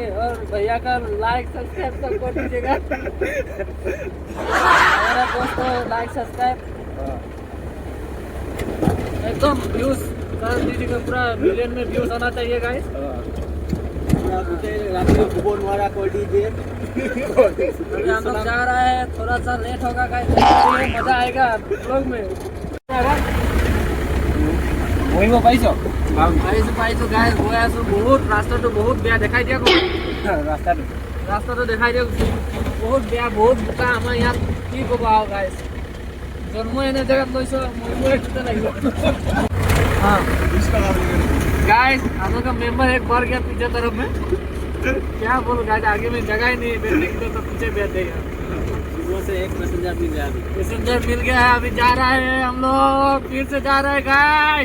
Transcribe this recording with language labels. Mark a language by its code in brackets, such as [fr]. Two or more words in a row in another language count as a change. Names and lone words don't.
[hi] और भैया का [en] like subscribe [hi] सब कर दीजिएगा। हमारा दोस्तों [en] like subscribe [hi] एकदम व्यूज कर दीजिएगा, पूरा मिलियन में व्यूज आना चाहिए गाइस। अभी हम लोग जा रहा है, थोड़ा सा लेट होगा गाइस, मजा आएगा ब्लॉग में। [as] পাইছো গাইছ গৈ আছো। বহুত ৰাস্তাটো বহুত বেয়া, দেখাই দিয়া ৰাস্তাটো দেখাই দিয়ক। বহুত বেয়া, বহুত বোকা আমাৰ ইয়াত। কি ক'ব আৰু গাইছ, জন্ম এনে জেগাত লৈছো, মৰিবই লাগিব। [hi] गाइस हम लोग का मेंबर एक बढ़ गया पीछे तरफ में। क्या बोलो गाइस, आगे में जगह ही नहीं है बैठने की, तो पीछे बैठ देगा। से एक पैसेंजर मिल गया, पैसेंजर मिल गया है। अभी जा रहा है हम लोग, फिर से जा रहे हैं गाइस।